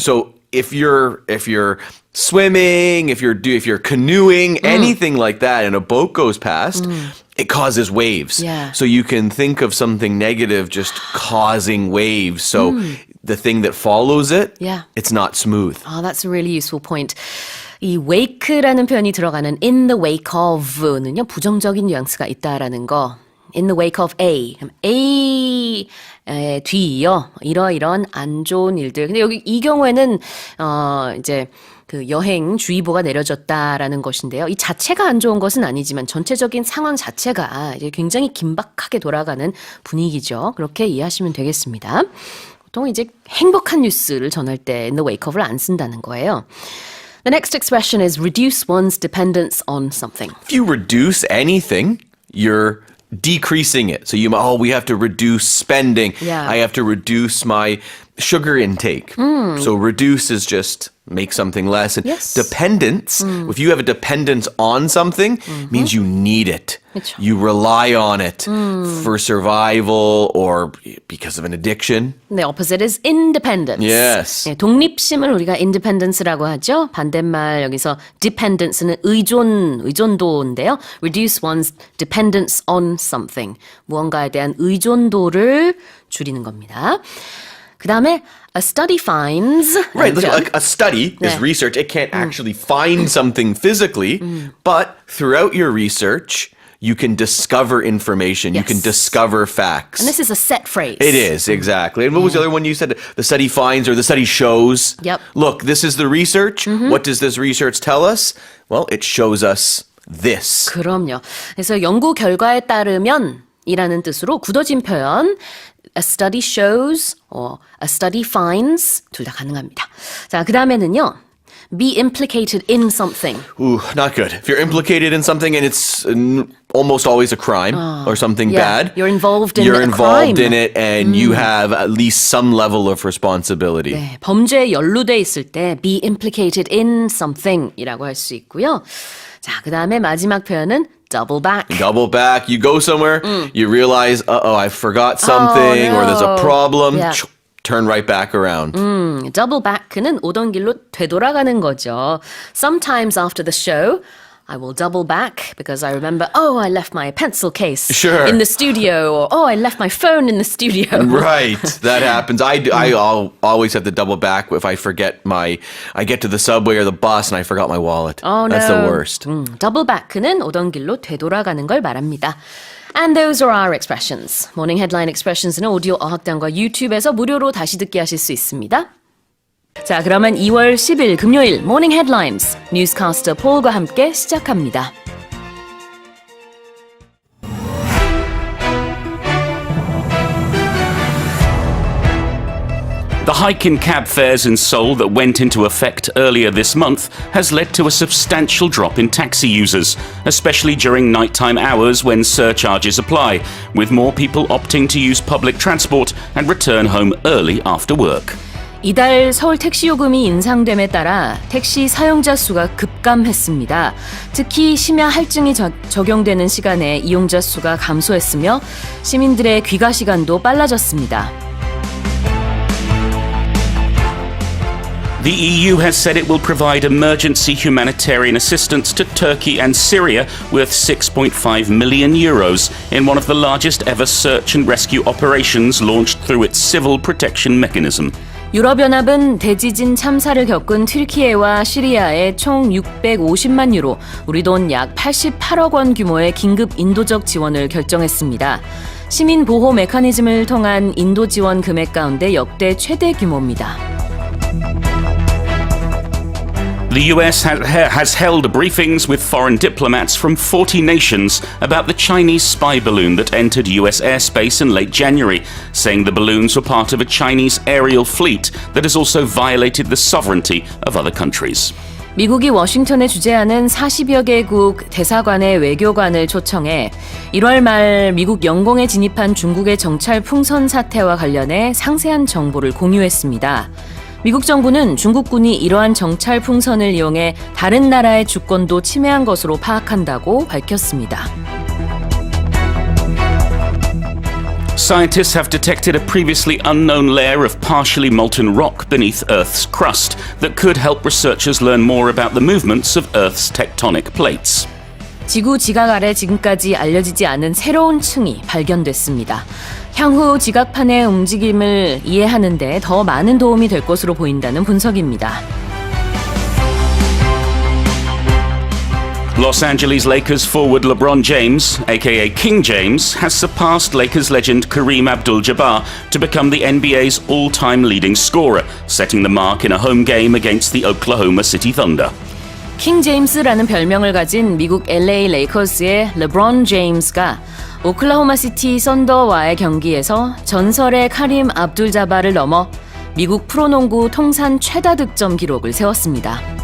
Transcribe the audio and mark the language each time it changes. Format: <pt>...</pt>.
<en>So if you're swimming, if you're canoeing, anything like that, and a boat goes past, it causes waves. Yeah. So you can think of something negative just causing waves. So the thing that follows it, it's not smooth. Oh, that's a really useful point.</en> <ko>이 wake라는 표현이 들어가는</ko> <en>in the wake of</en> <ko>는요, 부정적인 뉘앙스가 있다라는 거.</ko> <en>In the wake of A.</en> <ko>A 뒤이어 이러이러한 안 좋은 일들. 근데 여기 이 경우에는 이제 그 여행 주의보가 내려졌다라는 것인데요. 이 자체가 안 좋은 것은 아니지만 전체적인 상황 자체가 이제 굉장히 긴박하게 돌아가는 분위기죠. 그렇게 이해하시면 되겠습니다. 보통 이제 행복한 뉴스를 전할 때</ko> <en>in the wake of</en> <ko>를 안 쓴다는 거예요.</ko> <en>The next expression is reduce one's dependence on something. If you reduce anything, you're decreasing it. So we have to reduce spending. Yeah. I have to reduce my sugar intake. So reduce is just make something less. And dependence, if you have a dependence on something, means you need it.</en> <ko>그쵸.</ko> <en>You rely on it for survival or because of an addiction. The opposite is independence. Yes.</en> <ko>네, 독립심을 우리가</ko> <en>independence</en> <ko>라고 하죠. 반대말 여기서</ko> <en>dependence</en> <ko>는 의존도인데요.</ko> <en>Reduce one's dependence on something.</en> <ko>무언가에 대한 의존도를 줄이는 겁니다. 그 다음에</ko> <en>a study finds. Right, like a study is research. It can't actually find something physically, but throughout your research, you can discover information. You can discover facts. And this is a set phrase. It is, exactly. And what was the other one you said? The study finds or the study shows. Yep. Look, this is the research. What does this research tell us? Well, it shows us this.</en> <ko>그럼요. 그래서 연구 결과에 따르면 이라는 뜻으로 굳어진 표현</ko> <en>a study shows or a study finds</en> <ko>둘 다 가능합니다. 자, 그 다음에는요.</ko> <en>Be implicated in something. Ooh, not good. If you're implicated in something and it's almost always a crime or something bad. You're involved in You're a involved crime. in it and you have at least some level of responsibility.</en> <ko>네, 범죄에 연루돼 있을 때</ko> <en>be implicated in something</en> <ko>이라고 할 수 있고요. 자, 그 다음에 마지막 표현은</ko> <en>double back. Double back. You go somewhere, you realize, I forgot something or there's a problem. Yeah. Turn right back around. double back</en> <ko>는 오던 길로 되돌아가는 거죠.</ko> <en>Sometimes after the show, I will double back because I remember, I left my pencil case in the studio, or I left my phone in the studio. Right, that happens. I always have to double back if I forget I get to the subway or the bus and I forgot my wallet. Oh, no. That's the worst. double back</en> <ko>는 오던 길로 되돌아가는 걸 말합니다.</ko> <en>And those are our expressions.</en> <ko>모닝 헤드라인</ko> <en>expressions</en> <ko>는 오디오 어학당과 유튜브에서 무료로 다시 듣기 하실 수 있습니다. 자, 그러면 2월 10일 금요일 모닝 헤드라인스 뉴스캐스터 폴과 함께 시작합니다.</ko> <en>The hike in cab fares in Seoul that went into effect earlier this month has led to a substantial drop in taxi users, especially during nighttime hours when surcharges apply, with more people opting to use public transport and return home early after work.</en> <ko>이달 서울 택시 요금이 인상됨에 따라 택시 사용자 수가 급감했습니다. 특히 심야 할증이 적용되는 시간에 이용자 수가 감소했으며 시민들의 귀가 시간도 빨라졌습니다.</ko> <en>The EU has said it will provide emergency humanitarian assistance to Turkey and Syria worth 6.5 million euros in one of the largest ever search and rescue operations launched through its civil protection mechanism.</en> <ko>유럽연합은 대지진 참사를 겪은 튀르키예와 시리아에 총 650만 유로, 우리 돈 약 88억 원 규모의 긴급 인도적 지원을 결정했습니다. 시민 보호 메커니즘을 통한 인도 지원 금액 가운데 역대 최대 규모입니다.</ko> <en>The US has held briefings with foreign diplomats from 40 nations about the Chinese spy balloon that entered US airspace in late January, saying the balloons were part of a Chinese aerial fleet that has also violated the sovereignty of other countries.</en> <ko>미국이 워싱턴에 주재하는 40여 개국 대사관의 외교관을 초청해 1월 말 미국 영공에 진입한 중국의 정찰 풍선 사태와 관련해 상세한 정보를 공유했습니다. 미국 정부는 중국군이 이러한 정찰 풍선을 이용해 다른 나라의 주권도 침해한 것으로 파악한다고 밝혔습니다.</ko> <en>Scientists have detected a previously unknown layer of partially molten rock beneath Earth's crust that could help researchers learn more about the movements of Earth's tectonic plates.</en> <ko>지구 지각 아래 지금까지 알려지지 않은 새로운 층이 발견됐습니다. 향후 지각판의 움직임을 이해하는 데 더 많은 도움이 될 것으로 보인다는 분석입니다.</ko> <en>Los Angeles Lakers forward LeBron James, aka King James, has surpassed Lakers legend Kareem Abdul-Jabbar to become the NBA's all-time leading scorer, setting the mark in a home game against the Oklahoma City Thunder.</en> <ko>킹 제임스라는 별명을 가진 미국 LA 레이커스의 르브론 제임스가 오클라호마 시티 썬더와의 경기에서 전설의 카림 압둘 자바를 넘어 미국 프로농구 통산 최다 득점 기록을 세웠습니다.</ko>